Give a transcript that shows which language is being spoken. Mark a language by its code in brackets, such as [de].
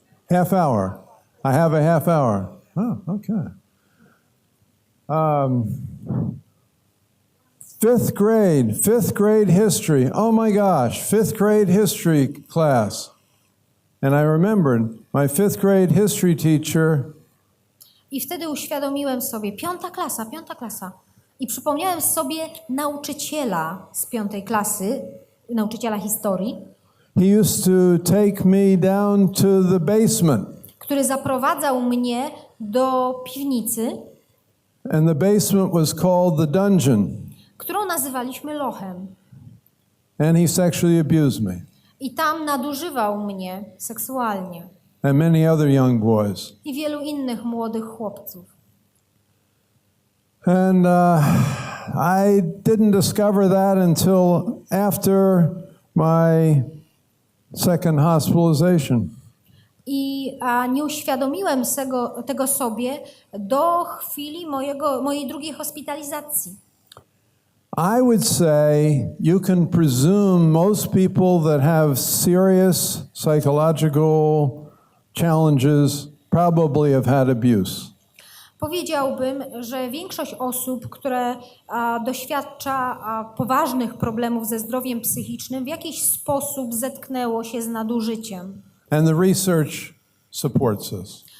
[en] Half hour. I have a half hour. Oh, okay. Fifth grade history. Oh my gosh, fifth grade history class. And I remembered my fifth grade history teacher. [pl] I wtedy uświadomiłem sobie, 5. klasa. I przypomniałem sobie nauczyciela z 5. klasy, nauczyciela historii. [en] He used to take me down to the basement. [pl] Który zaprowadzał mnie do piwnicy. [en] And the basement was called the dungeon. [pl] Którą nazywaliśmy lochem. [en] And he sexually abused me. [pl] I tam nadużywał mnie seksualnie. [en] And many other young boys. [pl] I wielu innych młodych chłopców. [en] And I didn't discover that until after my second hospitalization. [pl] I nie uświadomiłem tego sobie do chwili mojej drugiej hospitalizacji. [en] I would say you can presume most people that have serious psychological challenges probably have had abuse. [pl] Powiedziałbym, że większość osób, które doświadcza poważnych problemów ze zdrowiem psychicznym, w jakiś sposób zetknęło się z nadużyciem. [en] And the research supports this.